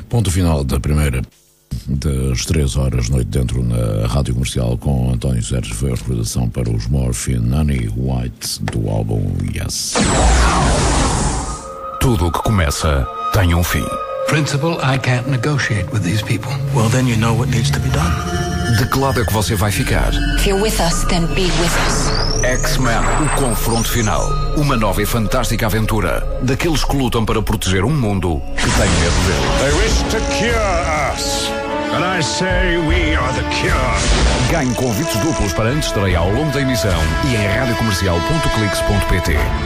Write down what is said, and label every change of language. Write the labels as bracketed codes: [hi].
[pt] Final da primeira das 3 horas de noite dentro na Rádio Comercial com António Sérgio foi a recordação para os Morphine, Honey White do álbum Yes. Tudo o que começa tem um fim. [en] Principle, I can't negotiate with these people. Well, then you know what needs to be done. [pt] De que lado é que você vai ficar? [en] If you're with us, then be with us. [pt] X-Men, o confronto final. Uma nova e fantástica aventura. Daqueles que lutam para proteger um mundo que tem medo dele. [en] They wish to cure us. And I say we are the cure. [pt] Ganhe convites duplos para antestreia ao longo da emissão e em radiocomercial.clix.pt.